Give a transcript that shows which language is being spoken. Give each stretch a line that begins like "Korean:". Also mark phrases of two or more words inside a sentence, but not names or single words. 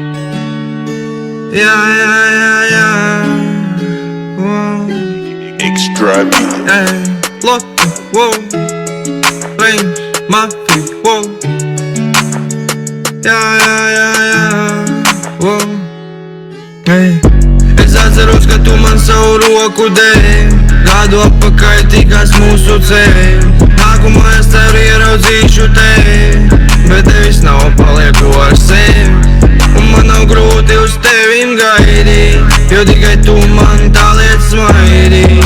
English: Yeah, yeah, yeah, yeah. Whoa. Extra beat. Hey, look, whoa. Range, my feet, whoa. Yeah, yeah, yeah, yeah. Whoa. Hey.
Latvian: Es atceros, ka tu man savu roku dēļ. Gadu atpakaļ tikās mūsu ceļi. Nākamā es tevi ieraudzīšu tevi, bet tevis nav, palieku ar sevi. Un man nav grūti uz tevim gaidīt, jo tikai tu man tā liec smaidīt.